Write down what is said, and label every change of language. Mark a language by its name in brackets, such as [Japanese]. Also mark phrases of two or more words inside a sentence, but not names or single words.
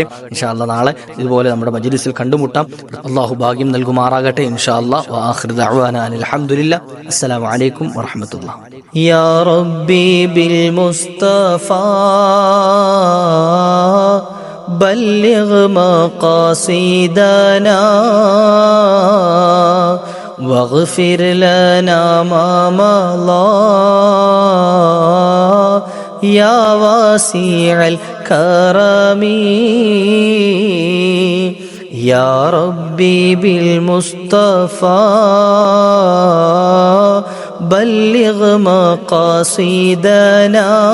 [Arabic] إن شاء الله [Malayalam] നാളെ ഇതുപോലെ നമ്മുടെ മജ്ലിസിൽ കണ്ടുമുട്ടാം. അല്ലാഹു ഭാഗ്യം നൽകുമാറാകട്ടെ [Arabic] إن شاء الله. وآخر دعوانا الحمد لله. السلام عليكم ورحمة الله. يا ربي بالمصطفى بلغ مقاصدنا واغفر لنا ما مضى يا واسع الكرم يا ربي بالمصطفى بلغ مقاصدنا